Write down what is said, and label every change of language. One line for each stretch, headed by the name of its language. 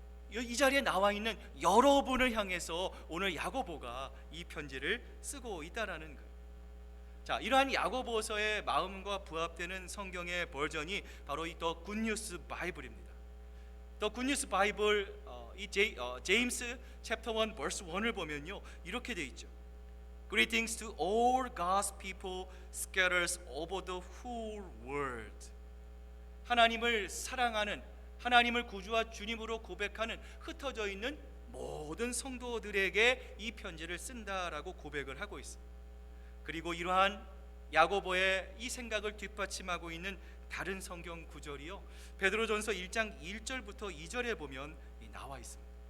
Korean: 이 자리에 나와 있는 여러분을 향해서 오늘 야고보가 이 편지를 쓰고 있다라는 거예요. 자, 이러한 야고보서의 마음과 부합되는 성경의 버전이 바로 이 더 굿뉴스 바이블입니다. 더 굿뉴스 바이블 제임스 챕터 1 verse 1을 보면요, 이렇게 돼 있죠.
English: Greetings to all God's people scattered over the whole world.
Korean: 하나님을 사랑하는, 하나님을 구주와 주님으로 고백하는 흩어져 있는 모든 성도들에게 이 편지를 쓴다라고 고백을 하고 있습니다. 그리고 이러한 야고보의 이 생각을 뒷받침하고 있는 다른 성경 구절이요, 베드로전서 1장 1절부터 2절에 보면 나와 있습니다.